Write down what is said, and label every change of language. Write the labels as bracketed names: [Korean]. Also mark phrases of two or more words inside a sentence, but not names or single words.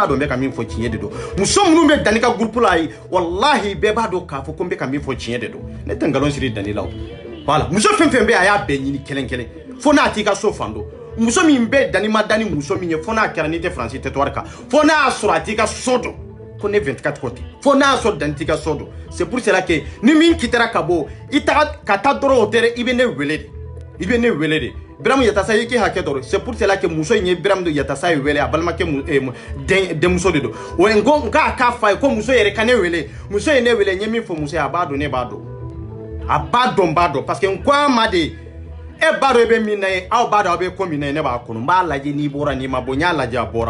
[Bambara] dɔn n bɛ ka min fɔ tiɲɛ de don muso minnu bɛ Dani ka groupe la wallahi bɛɛ b'a dɔn k'a fɔ ko n bɛ ka min fɔ tiɲɛ de don ne tɛ nkalon siri Dani la o voilà muso fɛn fɛn bɛ a y'a bɛɛ ɲini kelen kelen fo n'a t'i ka so fan don muso min bɛ Dani ma Dani muso min ye fo n'a kɛra n'i tɛ faransi territoire kan fo n'a y'a sɔrɔ a t'i ka so dɔn ko ne 24 kɔ tɛ fo n'a y'a sɔrɔ Dani t'i ka so dɔn [French] c'est pour cela que [Bambara] ni min kitara ka bɔ i taga ka taa dɔrɔn o tɛ dɛ i bɛ ne wele de i bɛ ne wele de Biramu Yatasa ye k'i hakɛ dɔrɔn [French] c'est pour cela que [Bambara] muso in ye Biramu Yatasa ye wele a balimakɛ denmuso de don o ye n k'a f'a ye ko muso yɛrɛ ka ne wele muso ye ne wele n ye min fɔ muso ye a b'a dɔn ne b'a dɔn a b'a dɔn [French] parce que [Bambara] n ko a ma de e b'a dɔn i bɛ min na ye aw b'a dɔn aw bɛ ko min na ye ne b'a kɔnɔ n b'a lajɛ n'i bɔra n'i ma bɔ n y'a lajɛ a bɔra